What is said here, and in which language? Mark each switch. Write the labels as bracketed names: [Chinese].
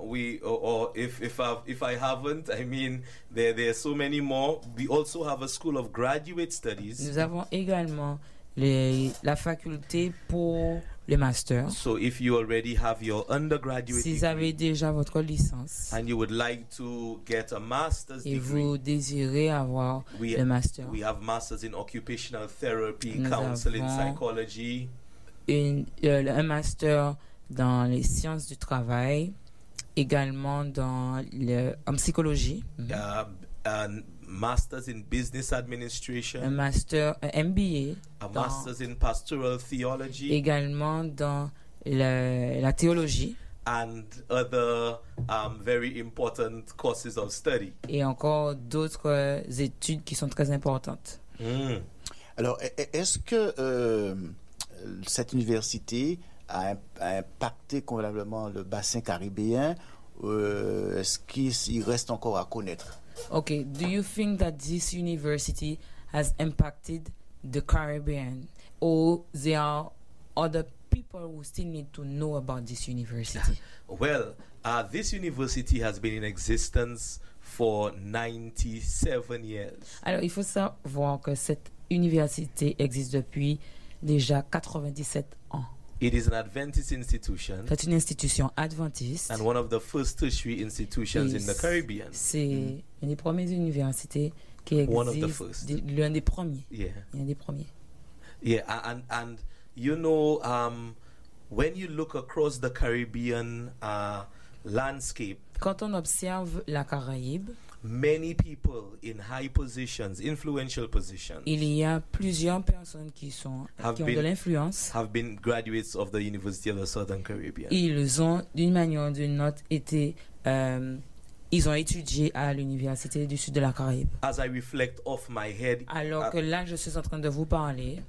[English] If I haven't, I mean, there are so many more. We also have a School of Graduate Studies. [French] Nous avons également la faculté pour le master. [English] So if you already have your undergraduate, [French] si vous avez déjà votre licence, [English] and you would like to get a master's degree, [French] et vous désirez avoir le master, [English] we have masters in occupational therapy, counseling, psychology, [French] un master dans les sciences du travail, également dans en psychologie, [English] and masters in business administration, [French] un master, un MBA, [English] a masters in pastoral theology, [French] également dans la théologie, [English] and other very important courses of study, [French] et encore d'autres études qui sont très importantes. Alors, est-ce que cette université a impacté convenablement le bassin caribéen, est-ce qu'il reste encore à connaître? [English] Okay, do you think that this university has impacted the Caribbean, or there are other people who still need to know about this university? Well, this university has been in existence for 97 years. [French] Alors, il faut savoir que cette université existe depuis déjà 97 ans. [English] It is an Adventist institution. [French] C'est une institution adventiste. [English] And one of the first tertiary institutions in the Caribbean. [French] C'est une des premières universités qui existe. [English] One of the first. [French] L'un des premiers. [English] Yeah. [French] L'un des premiers. [English] Yeah, and you know, when you look across the Caribbean landscape, [French] quand on observe la Caraïbe, [English] many people in high positions, influential positions, [French] il y a plusieurs personnes qui sont qui ont de l'influence. [English] Have been graduates of the University of the Southern Caribbean. [French] Ils ont d'une manière ou d'une autre été ils ont étudié à l'université du sud de la Caraïbe. [English] As I reflect off my head, [French] alors que là je suis en train de vous parler,